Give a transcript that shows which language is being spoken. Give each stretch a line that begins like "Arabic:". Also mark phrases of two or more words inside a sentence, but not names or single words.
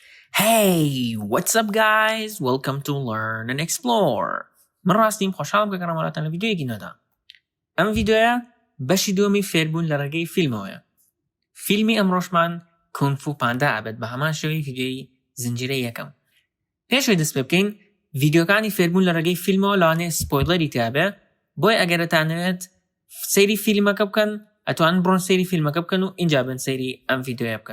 English: Hey, what's up guys? Welcome to Learn&Explore.
Central Kurdish: من ڕاستیم خۆشحاڵم کە گەڕامەڵاتان لە ڤیدیۆیەکی نۆدا. ئەم ڤیدیۆیە بەشی دووەمی فێربوون لە ڕێگەی فیلمەوەیە. فیلمی ئەمڕۆشمان کونگ فو پاندا ئەبێت بە هەمان شێوەی ڤیدیۆی زنجیرەی یەکەم. پێشەوەی دەست پێ بکەین ڤیدیۆکانی فێربوون لە ڕێگەی فیلمەوە لەوانەیە سپۆیلەری تیابێ بۆی ئەگەر دەتانەوێت سەیری فیلمەکە بکەن ئەتوانن بڕۆن سەیری فیلمەکە بکەن و اینجا بن سەیری ئەم ڤیدیۆیە بکەن.